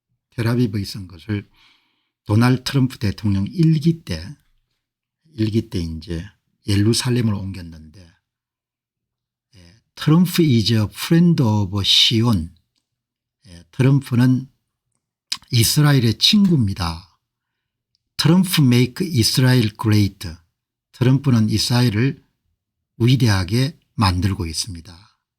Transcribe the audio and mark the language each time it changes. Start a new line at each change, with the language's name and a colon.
Korean: 텔아비브에 있었던 것을 도널드 트럼프 대통령 1기 때 이제 예루살렘으로 옮겼는데 트럼프
English: is a friend of
Korean: 시온. 트럼프는 이스라엘의 친구입니다.
English: 트럼프 make Israel great.
Korean: 트럼프는 이스라엘을 위대하게 만들고 있습니다.